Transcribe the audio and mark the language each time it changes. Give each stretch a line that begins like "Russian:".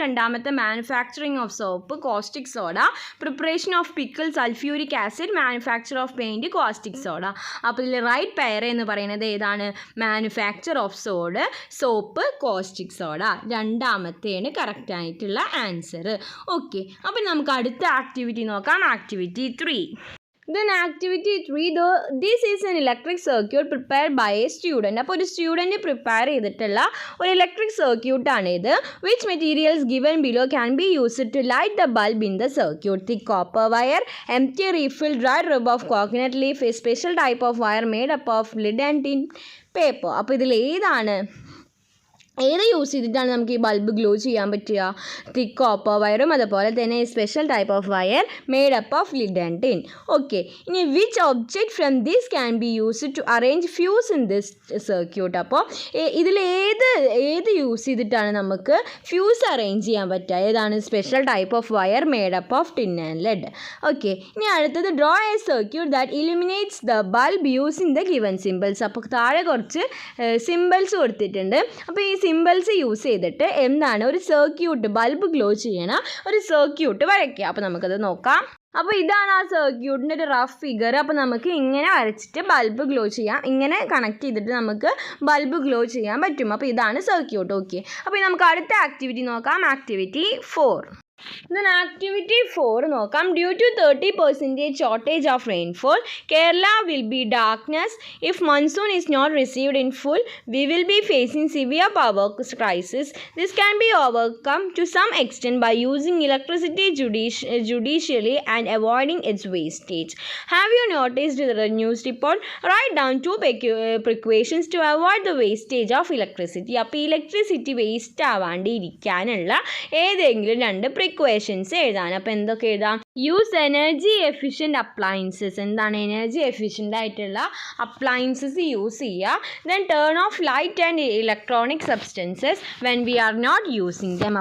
English: രണ്ടാമത്തെ manufacturing of soap, caustic soda. Preparation of pickle, sulphuric acid. Manufacture of paint, caustic soda.
Malayalam: അപ്പോൾ ഇതിൽ right pair എന്ന് പറയുന്നത് ഏതാണ്?
English: Manufacture of soap, caustic soda.
Malayalam: രണ്ടാമത്തെയാണ് correct ആയിട്ടുള്ള answer. Okay, അപ്പോൾ നമുക്ക് അടുത്ത ആക്ടിവിറ്റി നോക്കാം.
English: Activity 3. Then activity 3, this is an electric circuit prepared by a student.
Malayalam: അപ്പോൾ ഒരു സ്റ്റുഡൻറ്റ് പ്രിപ്പയർ ചെയ്തിട്ടുള്ള ഒരു ഇലക്ട്രിക് സർക്യൂട്ടാണ് ഇത്.
English: Which materials given below can be used to light the bulb in the circuit? Thick copper wire, empty refill, dried rub of coconut leaf, a special type of wire made up of lead and tin paper.
Malayalam: അപ്പോൾ ഇതിൽ ഏതാണ് ഏത് use ചെയ്തിട്ടാണ് നമുക്ക് ഈ bulb glow ചെയ്യാൻ പറ്റുക? തിക്ക് copper വയറും അതുപോലെ തന്നെ
English: Special type of wire made up of lead and tin. Okay, ഇനി which object from this can be used to arrange fuse in this circuit?
Malayalam: അപ്പോൾ ഇതിൽ ഏത് യൂസ് ചെയ്തിട്ടാണ് നമുക്ക് ഫ്യൂസ് അറേഞ്ച് ചെയ്യാൻ പറ്റുക? ഏതാണ്?
English: Special type of wire made up of tin and lead.
Malayalam: Okay, ഇനി അടുത്തത്
English: Draw a circuit that illuminates the bulb using the given symbols.
Malayalam: അപ്പോൾ താഴെ കുറച്ച് സിമ്പിൾസ് കൊടുത്തിട്ടുണ്ട്. അപ്പോൾ ഈ സിമ്പിൾസ് യൂസ് ചെയ്തിട്ട് എന്താണ് ഒരു സർക്യൂട്ട്, ബൾബ് ഗ്ലോ ചെയ്യണ ഒരു സർക്യൂട്ട് വരയ്ക്കുക. അപ്പോൾ നമുക്കത് നോക്കാം. അപ്പോൾ ഇതാണ് ആ സർക്യൂട്ടിൻ്റെ ഒരു റഫ് ഫിഗർ. അപ്പോൾ നമുക്ക് ഇങ്ങനെ വരച്ചിട്ട് ബൾബ് ഗ്ലോ ചെയ്യാം. ഇങ്ങനെ കണക്ട് ചെയ്തിട്ട് നമുക്ക് ബൾബ് ഗ്ലോ ചെയ്യാൻ പറ്റും. അപ്പോൾ ഇതാണ് സർക്യൂട്ട്. ഓക്കെ, അപ്പോൾ നമുക്ക് അടുത്ത ആക്ടിവിറ്റി നോക്കാം.
English: Activity 4. Then activity 4 നോക്കാം. Due to 30% shortage of rainfall, Kerala will be darkness. If monsoon is not received in full, we will be facing severe power crisis. This can be overcome to some extent by using electricity judiciously and avoiding its wastage. Have you noticed the news report? Write down 2 precautions to avoid the wastage of electricity.
Malayalam: അപ്പോൾ electricity waste ആവാണ്ടിരിക്കാനുള്ള ഏതെങ്കിലും 2 precautions എഴുതാൻ. അപ്പോൾ എന്തൊക്കെ എഴുതാം?
English: Use energy efficient appliances.
Malayalam: എന്താണ് energy efficient ആയിട്ടുള്ള appliances use ചെയ്യുക.
English: Then turn off light and electronic substances when we are not using them.